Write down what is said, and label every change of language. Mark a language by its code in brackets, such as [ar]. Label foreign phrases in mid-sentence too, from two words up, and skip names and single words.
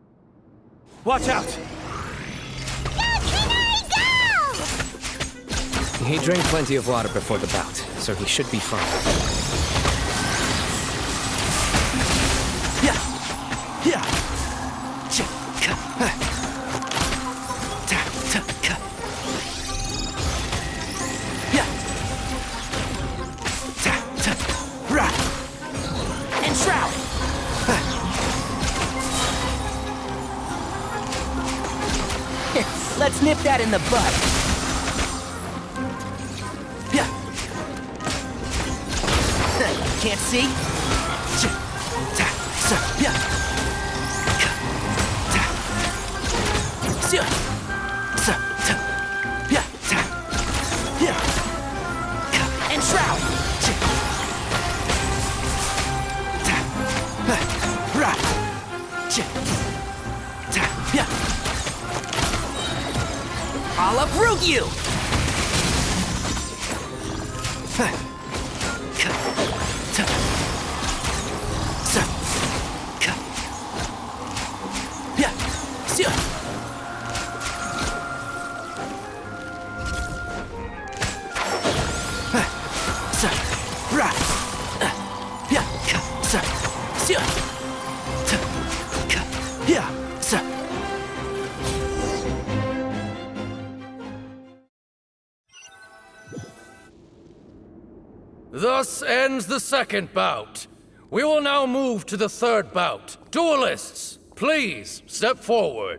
[en] Watch out! Go, Trinity, go! He drank plenty of water before the bout, so he should be fine. Yeah. Yeah. Cha, ka, ha. Ta, ta, ka. Yeah. Ta, ta, ra. And shroud. Let's nip that in the bud. Yeah. Can't see? Cha, ta, sa, yeah. Ka, ta. Sia. Sa, ta. Yeah, ta. Yeah. Ka, And shroud. cha. Ta, ha, ra. Cha, ta, yeah. I'll uproot you! Ha, ka, ta, sa, ka. Yeah, sia. Ha, sa, ra. Yeah, ka, sa, sia. Ta, ka, yeah, sa. Thus ends the second bout. We will now move to the third bout. Duelists, please step forward.